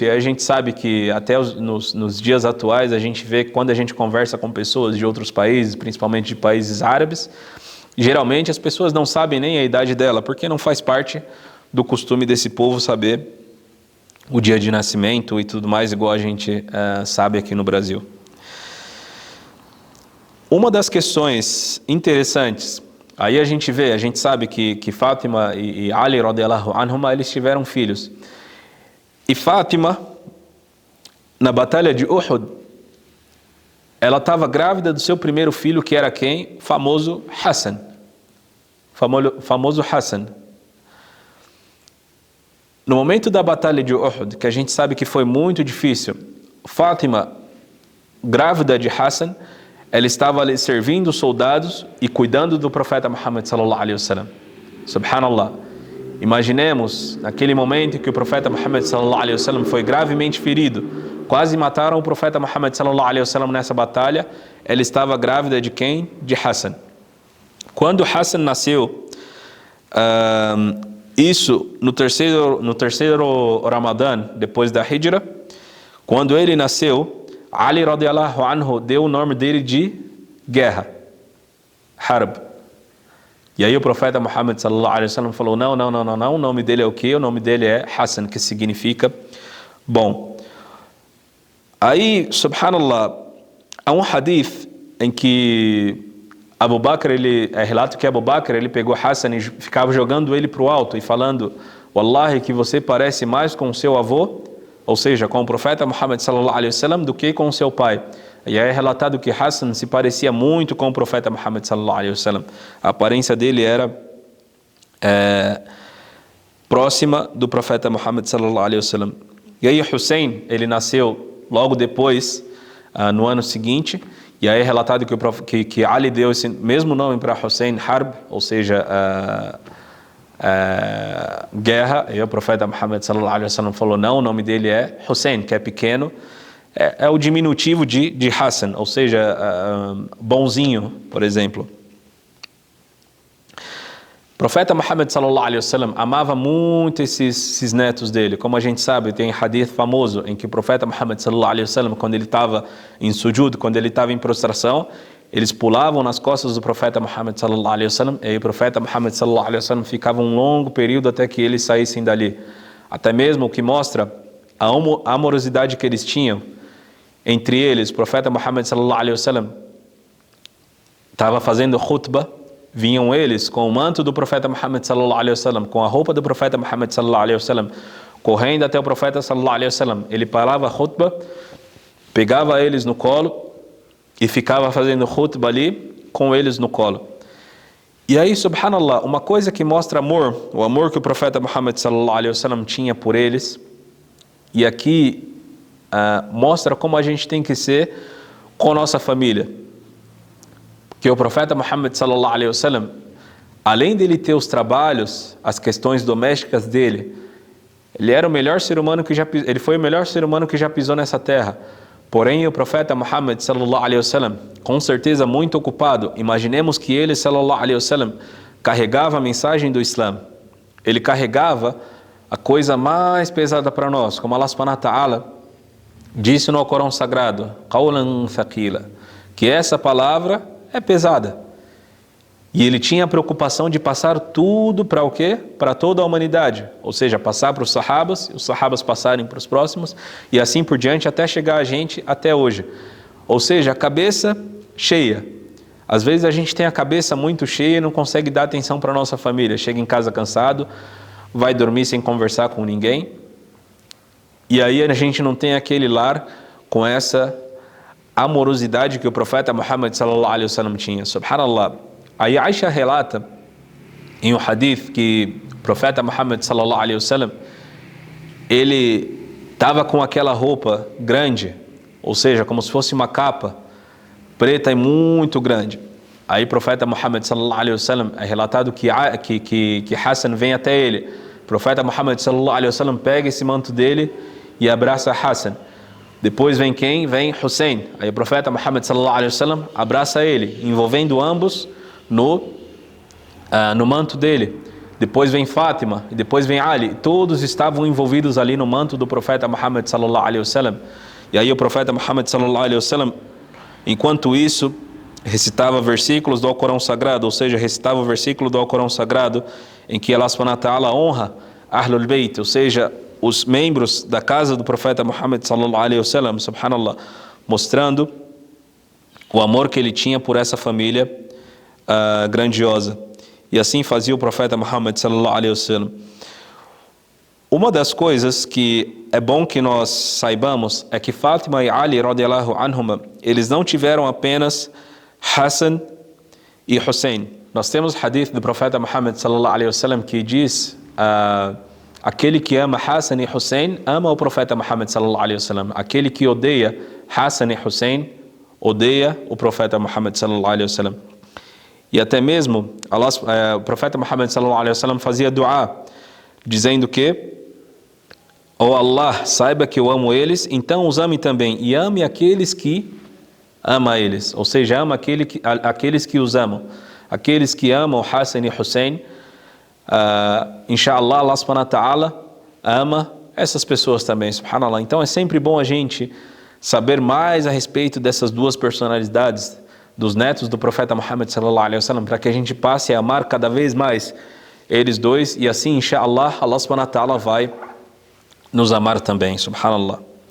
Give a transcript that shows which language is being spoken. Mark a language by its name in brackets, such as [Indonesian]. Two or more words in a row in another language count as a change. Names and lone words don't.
[Portuguese] E aí a gente sabe que até nos dias atuais a gente vê que quando a gente conversa com pessoas de outros países, principalmente de países árabes, geralmente as pessoas não sabem nem a idade dela, porque não faz parte do costume desse povo saber o dia de nascimento e tudo mais, igual a gente sabe aqui no Brasil. Uma das questões interessantes, aí a gente sabe que Fátima e Ali [Arabic] رضي الله عنهما, [Portuguese] eles tiveram filhos. E Fátima, na batalha de Uhud, ela estava grávida do seu primeiro filho, que era quem? O famoso Hassan. Famoso Hassan. No momento da batalha de Uhud, que a gente sabe que foi muito difícil, Fátima, grávida de Hassan, ela estava ali servindo soldados e cuidando do profeta Muhammad [Arabic] صلى الله عليه وسلم. [Portuguese] Subhanallah. Imaginemos, naquele momento que o profeta Muhammad [Arabic] صلى الله عليه وسلم [Portuguese] foi gravemente ferido, quase mataram o profeta Muhammad [Arabic] صلى الله عليه وسلم [Portuguese] nessa batalha, ela estava grávida de quem? De Hassan. Quando Hassan nasceu, isso no terceiro Ramadã, depois da Hijra, quando ele nasceu, Ali [Arabic] رضي الله عنه [Portuguese] deu o nome dele de guerra, Harb. E aí o profeta Muhammad [Arabic] صلى الله عليه وسلم [Portuguese] falou, não, o nome dele é o quê? O nome dele é Hassan, que significa bom. Aí, subhanallah, há um hadith em que Abu Bakr, é relato que Abu Bakr, ele pegou Hassan e ficava jogando ele para o alto e falando, Wallahi, que você parece mais com o seu avô, ou seja, com o profeta Muhammad [Arabic] صلى الله عليه وسلم, [Portuguese] do que com o seu pai. E aí é relatado que Hassan se parecia muito com o profeta Muhammad [Arabic] صلى الله عليه وسلم. [Portuguese] A aparência dele era próxima do profeta Muhammad [Arabic] صلى الله عليه وسلم. [Portuguese] E aí Hussein, ele nasceu logo depois, no ano seguinte, e aí é relatado que Ali deu esse mesmo nome para Hussein, Harb, ou seja, guerra. E o profeta Muhammad [Arabic] صلى الله عليه وسلم [Portuguese] falou, não, o nome dele é Hussein, que é pequeno. É o diminutivo de Hassan, ou seja, bonzinho, por exemplo. O profeta Muhammad [Arabic] صلى الله عليه وسلم [Portuguese] amava muito esses netos dele. Como a gente sabe, tem hadith famoso em que o profeta Muhammad [Arabic] صلى الله عليه وسلم, [Portuguese] quando ele estava em sujud, quando ele estava em prostração, eles pulavam nas costas do profeta Muhammad [Arabic] صلى الله عليه وسلم, [Portuguese] e o profeta Muhammad [Arabic] صلى الله عليه وسلم [Portuguese] ficava um longo período até que eles saíssem dali. Até mesmo o que mostra a amorosidade que eles tinham entre eles. O profeta Muhammad [Arabic] صلى الله عليه وسلم [Portuguese] estava fazendo khutbah, vinham eles com o manto do profeta Muhammad [Arabic] صلى الله عليه وسلم, [Portuguese] com a roupa do profeta Muhammad [Arabic] صلى الله عليه وسلم, [Portuguese] correndo até o profeta [Arabic] صلى الله عليه وسلم. [Portuguese] Ele parava a khutbah, pegava eles no colo e ficava fazendo khutbah ali com eles no colo. E aí, subhanallah, uma coisa que mostra amor, o amor que o profeta Muhammad [Arabic] صلى الله عليه وسلم [Portuguese] tinha por eles, e aqui mostra como a gente tem que ser com nossa família. Que o profeta Muhammad [Arabic] صلى الله عليه وسلم, [Portuguese] além dele ter os trabalhos, as questões domésticas dele, ele era o melhor ser humano ele foi o melhor ser humano que já pisou nessa terra. Porém, o profeta Muhammad [Arabic] صلى الله عليه وسلم, [Portuguese] com certeza muito ocupado, imaginemos que ele [Arabic] صلى الله عليه وسلم [Portuguese] carregava a mensagem do Islã. Ele carregava a coisa mais pesada para nós, como [Arabic] الله سبحانه وتعالى [Portuguese] disse no Corão Sagrado, [Arabic] قولا ثقيلا, [Portuguese] que essa palavra é pesada. E ele tinha a preocupação de passar tudo para o quê? Para toda a humanidade. Ou seja, passar para os sahabas passarem para os próximos, e assim por diante, até chegar a gente até hoje. Ou seja, a cabeça cheia. Às vezes a gente tem a cabeça muito cheia e não consegue dar atenção para a nossa família. Chega em casa cansado, vai dormir sem conversar com ninguém. E aí a gente não tem aquele lar com essa amorosidade que o profeta Muhammad [Arabic] صلى الله عليه وسلم [Portuguese] tinha. Subhanallah. Aí Aisha relata em um hadith que o profeta Muhammad [Arabic] صلى الله عليه وسلم, [Portuguese] ele estava com aquela roupa grande, ou seja, como se fosse uma capa preta e muito grande. Aí o profeta Muhammad [Arabic] صلى الله عليه وسلم, [Portuguese] é relatado que Hassan vem até ele. O profeta Muhammad [Arabic] صلى الله عليه وسلم [Portuguese] pega esse manto dele e abraça Hassan. Depois vem quem? Vem Hussein. Aí o profeta Muhammad [Arabic] صلى الله عليه وسلم [Portuguese] abraça ele, envolvendo ambos no manto dele. Depois vem Fátima, e depois vem Ali. Todos estavam envolvidos ali no manto do profeta Muhammad [Arabic] صلى الله عليه وسلم. [Portuguese] E aí o profeta Muhammad [Arabic] صلى الله عليه وسلم, [Portuguese] enquanto isso, recitava versículos do Alcorão Sagrado, ou seja, recitava o versículo do Alcorão Sagrado em que [Arabic] الله سبحانه وتعالى [Portuguese] honra [Arabic] أهل البيت, [Portuguese] ou seja, os membros da casa do profeta Muhammad [Arabic] صلى الله عليه وسلم, [Portuguese] subhanallah, mostrando o amor que ele tinha por essa família grandiosa. E assim fazia o profeta Muhammad [Arabic] صلى الله عليه وسلم. [Portuguese] Uma das coisas que é bom que nós saibamos é que Fátima e Ali [Arabic] رضي الله عنهما, [Portuguese] eles não tiveram apenas Hassan e Hussein. Nós temos o hadith do profeta Muhammad [Arabic] صلى الله عليه وسلم [Portuguese] que diz: aquele que ama Hassan e Hussein ama o profeta Muhammad [Arabic] صلى الله عليه وسلم. [Portuguese] Aquele que odeia Hassan e Hussein odeia o profeta Muhammad [Arabic] صلى الله عليه وسلم. [Portuguese] E até mesmo o profeta Muhammad [Arabic] صلى الله عليه وسلم [Portuguese] fazia dua dizendo que: ó Allah, saiba que eu amo eles, então os ame também, e ame aqueles que amam eles, ou seja, ama aqueles que os amam, aqueles que amam Hassan e Hussein. Inshallah, [Arabic] الله سبحانه وتعالى [Portuguese] ama essas pessoas também, subhanallah. Então é sempre bom a gente saber mais a respeito dessas duas personalidades dos netos do profeta Muhammad [Arabic] صلى الله عليه وسلم, [Portuguese] para que a gente passe a amar cada vez mais eles dois, e assim, inshallah, [Arabic] الله سبحانه وتعالى [Portuguese] vai nos amar também, subhanallah.